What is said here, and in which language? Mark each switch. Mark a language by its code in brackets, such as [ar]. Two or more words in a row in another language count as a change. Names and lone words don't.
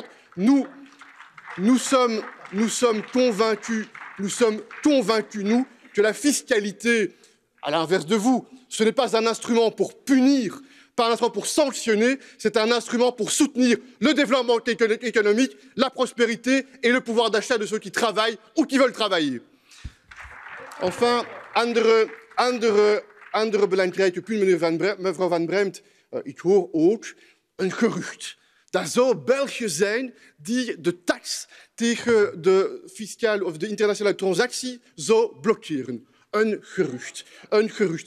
[fr] Nous sommes convaincus, nous, que la fiscalité, à l'inverse de vous, ce n'est pas un instrument pour punir, pas un instrument pour sanctionner, c'est un instrument pour soutenir le développement économique, la prospérité et le pouvoir d'achat de ceux qui travaillent ou qui veulent travailler. Enfin, [nl] andere belangrijke punt, mevrouw Van Bremt, ik hoor ook een gerucht. Dat zou België zijn die de tax tegen de fiscale of de internationale transactie zou blokkeren. Een gerucht.